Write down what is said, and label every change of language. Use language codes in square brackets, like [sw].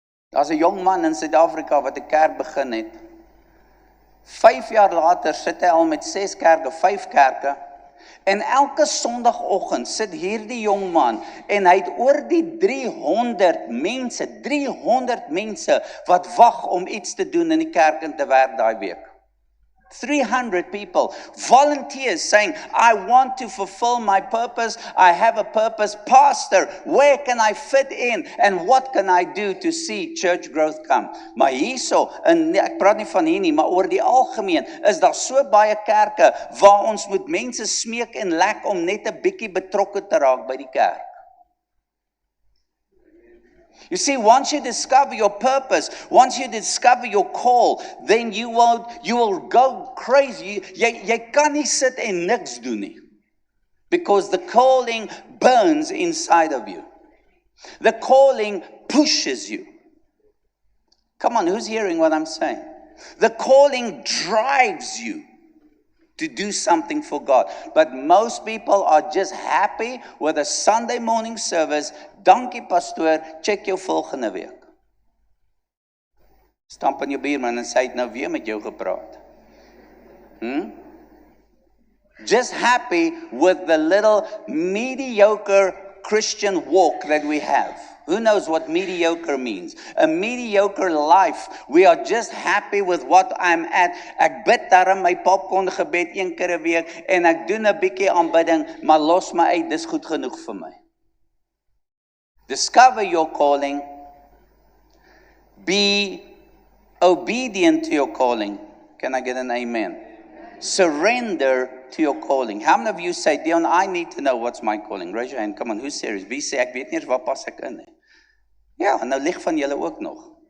[af] Daar's 'n jong man in Suid-Afrika wat 'n kerk begin het. 5 jaar later sit hy al met 6 kerke, 5 kerke. En elke Sondagoggend sit hierdie jong man en hy het oor die 300 mense wat wag om iets te doen in die kerk en te werk daai week. [en] 300 people, volunteers saying, I want to fulfill my purpose, I have a purpose. Pastor, where can I fit in? And what can I do to see church growth come? [af] Maar hierso, en ek praat nie van hier nie, maar oor die algemeen, is daar so baie kerke, waar ons moet mense smeek en lek om net 'n bietjie betrokke te raak by die kerk. [en] You see, once you discover your purpose, once you discover your call, then you will go crazy. [af] Jy kan nie sit en niks doen nie. [en] Because the calling burns inside of you. The calling pushes you. Come on, who's hearing what I'm saying? The calling drives you to do something for God. But most people are just happy with a Sunday morning service. [af] Dankie pastoor, check jou volgende week. Stamp aan jou buurman en sê hy het nou weer met jou gepraat. [en] Just happy with the little mediocre Christian walk that we have. Who knows what mediocre means? A mediocre life. We are just happy with what I'm at. [af] Ek bid daarom my popcorn gebed 1 keer 'n week en ek doen 'n bietjie aanbidding, maar los my uit, dis goed genoeg vir my. [en] Discover your calling. Be obedient to your calling. Can I get an amen? Surrender to your calling. How many of you say, Dion, I need to know what's my calling? Raise your hand. Come on, who's serious? [af] Wie sê ek weet nie eens waar pas ek in nie? Ja, nou lig van julle ook nog.